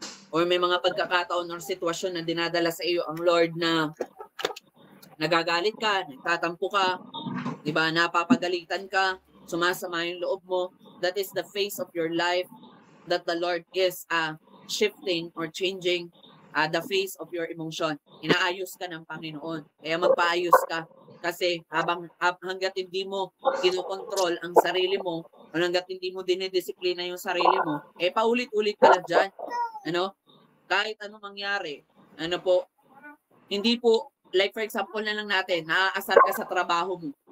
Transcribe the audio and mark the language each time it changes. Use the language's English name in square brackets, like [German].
[Filipino] Or may mga pagkakataon or sitwasyon na dinadala sa iyo ang Lord na nagagalit ka, nagtatampo ka, di ba? Napapagalitan ka, sumasama yung loob mo. [English] That is the phase of your life that the Lord is shifting or changing the face of your emotion. [Filipino] Inaayos ka ng Panginoon. Kaya magpaayos ka. Kasi hanggat hindi mo kinokontrol ang sarili mo, o hanggat hindi mo dinidisiplina yung sarili mo, paulit-ulit ka lang dyan. Ano? Kahit anong mangyari, ano po, hindi po, like for example na lang natin, naaasar ka sa trabaho mo.